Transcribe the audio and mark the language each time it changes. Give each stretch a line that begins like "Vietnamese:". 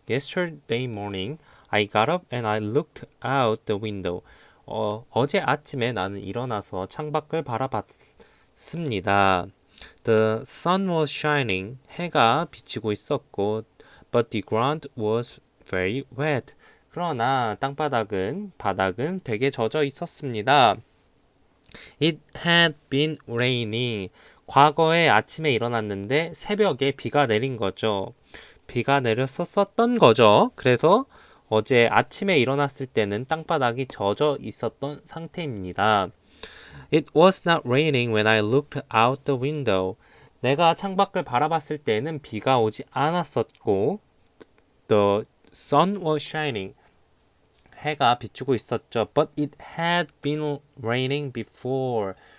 English: Yesterday morning, I got up and I looked out the window.
Korean: 어제 아침에 나는 일어나서 창밖을 바라봤습니다.
English: The sun was shining.
Korean: 해가 비치고 있었고,
English: but the ground was very wet.
Korean: 그러나 바닥은 되게 젖어 있었습니다.
English: It had been raining.
Korean: 과거에 아침에 일어났는데 새벽에 비가 내린 거죠. 비가 내렸었던 거죠. 그래서 어제 아침에 일어났을 때는 땅바닥이 젖어 있었던 상태입니다.
English: It was not raining when I looked out the window.
Korean: 내가 창밖을 바라봤을 때는 비가 오지 않았었고,
English: The sun was shining.
Korean: 해가 비추고 있었죠.
English: But it had been raining before.